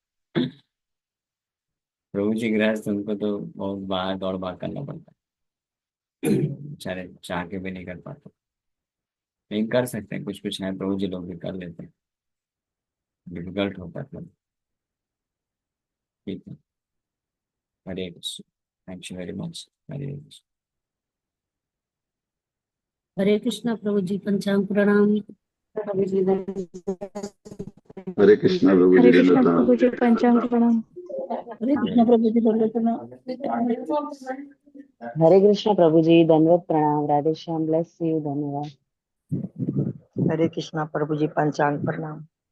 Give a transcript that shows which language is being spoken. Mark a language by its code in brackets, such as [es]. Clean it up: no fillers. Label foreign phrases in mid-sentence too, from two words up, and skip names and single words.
[hi] प्रभु जी गृहस्थ, उनको तो बहुत बाहर दौड़ भाग करना पड़ता है, बेचारे चाह के भी नहीं कर पाते। लेकिन कर सकते हैं, कुछ कुछ है प्रभु जी लोग भी कर लेते हैं। डिफिकल्ट होता है थोड़ा। ठीक है, हरे कृष्ण। [en] thank you very much. हरे कृष्ण। [hi] हरे कृष्णा प्रभु जी, पंचांग प्रणाम। हरे कृष्णा प्रभु जी हरे कृष्ण दंडवत प्रभु जी पंचांग प्रणाम। हरे कृष्णा प्रभु जी, दंडवत प्रणाम। हरे कृष्ण प्रभु जी दंडवत प्रणाम। राधे श्याम, [en] bless you, [hi] धन्यवाद। हरे कृष्णा प्रभु जी पंचांग प्रणाम।